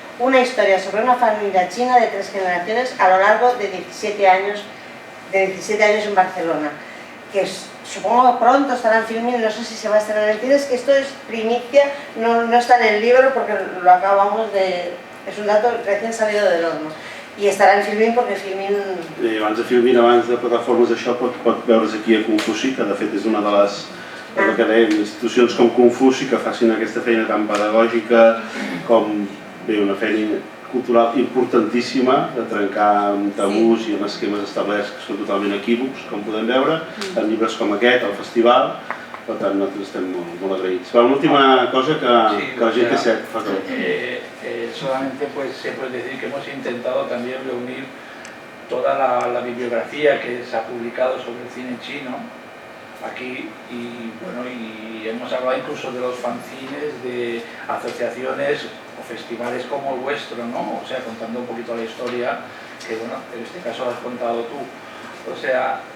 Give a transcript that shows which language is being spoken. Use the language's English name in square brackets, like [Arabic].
[Spanish] Una historia sobre una familia china de 3 generaciones a lo largo de 17 años en Barcelona. Que supongo que pronto estará en Filmin, no sé si se va a estrenar en cines, que esto es primicia, no está en el libro porque lo acabamos de... es un dato recién salido del horno. [Catalan] I estarà en Filmin perquè Filmin... Abans de Filmin, abans de plataformes d'això, pot veure's aquí a Confuci, que de fet és una de les que dèiem, institucions com Confuci que facin aquesta feina tan pedagògica com una feina cultural importantíssima de trencar amb tabús i amb esquemes establerts que són totalment equívocs, com podem veure, en llibres com aquest, al festival. Per tant, nosaltres estem molt agraïts. L'última cosa que la gent té set fa tot. [Spanish] Solamente se puede decir que hemos intentado también reunir toda la bibliografía que se ha publicado sobre el cine chino aquí y hemos hablado incluso de los fanzines de asociaciones o festivales como el vuestro, ¿no? O sea, contando un poquito la historia, que bueno, en este caso lo has contado tú. O sea,